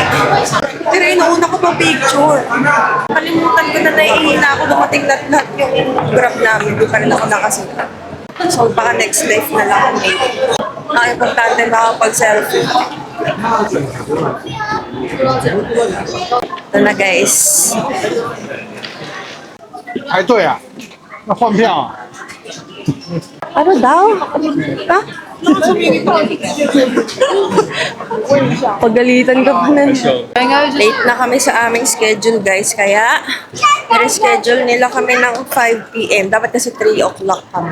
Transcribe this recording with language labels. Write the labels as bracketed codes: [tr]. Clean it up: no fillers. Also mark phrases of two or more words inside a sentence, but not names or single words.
[tl] Pero inuuna ko pa picture. Kalimutan ko na naiihi na ako. Dumating lahat yung grab namin. Di pa rin ako nakasulat. So baka next life na lang kami. Ang importante makapag-selfie. Ito na, guys. [zh] 排队啊？那换票啊？ [tl] Ano daw? Ha? Pagalitan ka pa nun. Late na kami sa aming schedule, guys. Kaya, i-reschedule nila kami ng 5 p.m. Dapat kasi 3 o'clock kami.